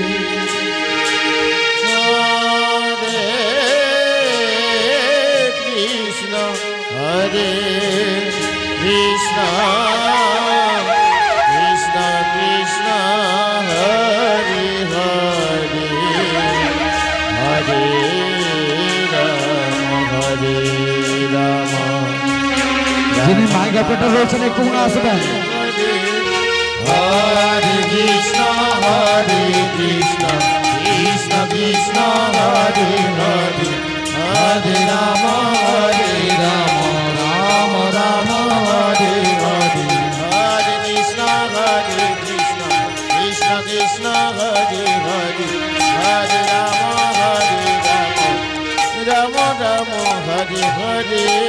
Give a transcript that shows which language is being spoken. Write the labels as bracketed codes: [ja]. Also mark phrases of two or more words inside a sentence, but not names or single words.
[sa] Hare Krishna, Krishna Krishna, Hare Hare, Hare Rama, Rama [bn] যিনি মাইক অপারেটর রয়েছেন একটু মনে আসবেন। [sa] হরে কৃষ্ণ কৃষ্ণ কৃষ্ণ হরে হরে হরে রাম রাম রাম হরে হরে হরে কৃষ্ণ কৃষ্ণ কৃষ্ণ হরে হরে হরে রাম রাম রাম হরে হরে